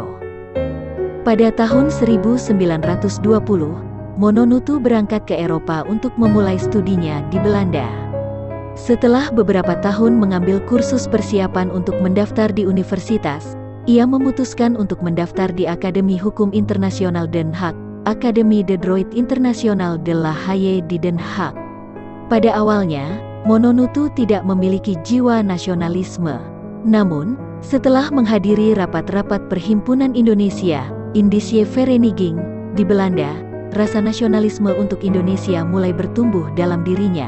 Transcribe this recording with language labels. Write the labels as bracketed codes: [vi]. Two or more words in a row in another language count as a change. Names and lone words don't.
[id] Pada tahun 1920, Mononutu berangkat ke Eropa untuk memulai studinya di Belanda. Setelah beberapa tahun mengambil kursus persiapan untuk mendaftar di universitas, ia memutuskan untuk mendaftar di Akademi Hukum Internasional Den Haag, Akademi de Droit International de la Haye di Den Haag. Pada awalnya, Mononutu tidak memiliki jiwa nasionalisme. Namun, setelah menghadiri rapat-rapat Perhimpunan Indonesia, Indische Vereniging, di Belanda, rasa nasionalisme untuk Indonesia mulai bertumbuh dalam dirinya.